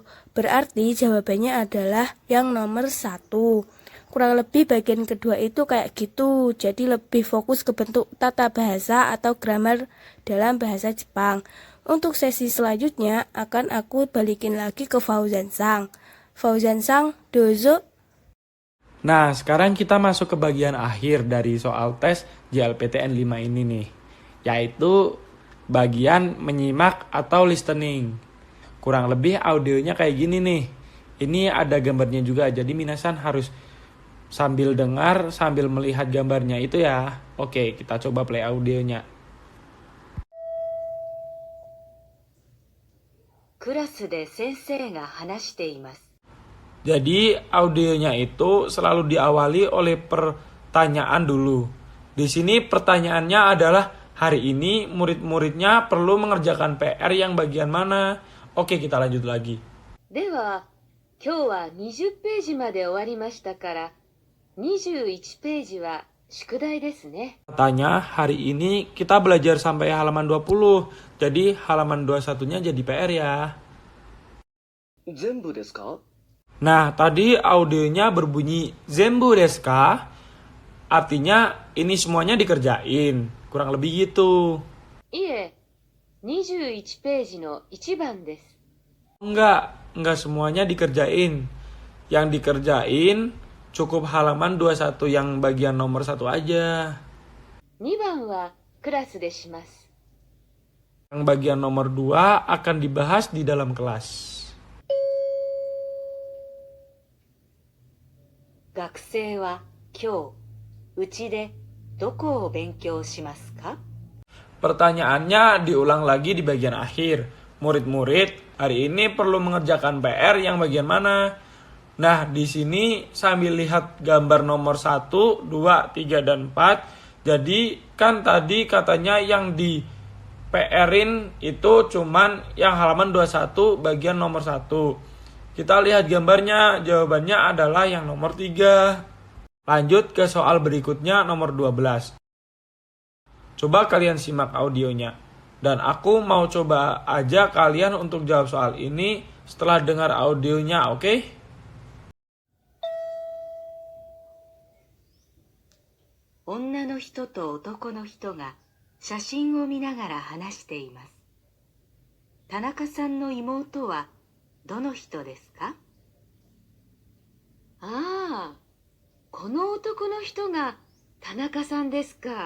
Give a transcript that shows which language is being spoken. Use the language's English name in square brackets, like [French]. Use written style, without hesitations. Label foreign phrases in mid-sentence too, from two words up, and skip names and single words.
[Indonesian] Berarti jawabannya adalah yang nomor 1. Kurang lebih bagian kedua itu kayak gitu, jadi lebih fokus ke bentuk tata bahasa atau grammar dalam bahasa Jepang. Untuk sesi selanjutnya akan aku balikin lagi ke Fauzan-san. Fauzan-san, dozo. Nah, sekarang kita masuk ke bagian akhir dari soal tes JLPTN 5 ini nih, yaitu bagian menyimak atau listening. Kurang lebih audionya kayak gini nih. Ini ada gambarnya juga, jadi minasan harus sambil dengar, sambil melihat gambarnya itu ya. Oke, kita coba play audionya. [Japanese] クラスで先生が話しています。 [Indonesian] Jadi audionya itu selalu diawali oleh pertanyaan dulu. Di sini pertanyaannya adalah hari ini murid-muridnya perlu mengerjakan PR yang bagian mana? Oke, kita lanjut lagi. [Japanese] では、今日は20ページまで終わりましたから、21ページは宿題ですね。 [Indonesian] Katanya hari ini kita belajar sampai halaman 20. Jadi halaman 21-nya jadi PR ya. [Japanese] 全部ですか？ [Indonesian] Nah, tadi audionya berbunyi [Japanese] 全部ですか? [Indonesian] Artinya ini semuanya dikerjain. Kurang lebih gitu. [Japanese] いえ、21ページの1番です。 [Indonesian] Enggak semuanya dikerjain. Yang dikerjain cukup halaman 21 yang bagian nomor 1 aja. [Japanese] 2 番はクラスでします。 [Indonesian] Yang bagian nomor 2 akan dibahas di dalam kelas. [Japanese] 学生は今日、うちでどこを勉強しますか？ [Indonesian] Pertanyaannya diulang lagi di bagian akhir. Murid-murid hari ini perlu mengerjakan PR yang bagian mana? Nah, di sini sambil lihat gambar nomor 1, 2, 3, dan 4. Jadi kan tadi katanya yang di PR-in itu cuman yang halaman 21 bagian nomor 1. Kita lihat gambarnya, jawabannya adalah yang nomor 3. Lanjut ke soal berikutnya nomor 12. Coba kalian simak audionya. Dan aku mau coba aja kalian untuk jawab soal ini setelah dengar audionya, oke? [Japanese] 女の人と男の人が写真を見ながら話しています。田中さんの妹はどの人ですか？ああ、この男の人が田中さんですか。